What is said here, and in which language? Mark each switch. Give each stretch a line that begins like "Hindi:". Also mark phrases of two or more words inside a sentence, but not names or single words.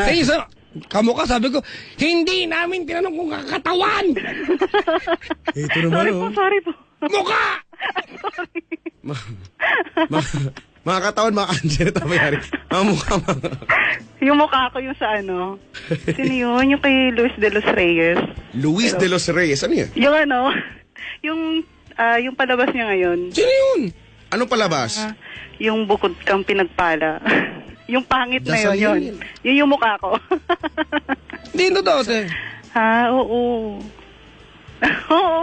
Filipino: Ay, kamukha, sabi ko, hindi namin tinanong kung kakatawan. Ito naman, Sorry po, sorry po. Mukha! Mga katawan, mga Anjanette Abayari. Mga mukha, mga... Yung mukha ko yung sa ano. Sino yun? Yung kay Luis de los Reyes. Luis de los Reyes, ano yan? Yung ano, yung palabas niya ngayon. Sino yun? Anong palabas? Yung bukod kang pinagpala. Yung pangit na Dasal yun. yun. Yun yung mukha ko. Hindi, totoo, te. Ha? Oo. Oo.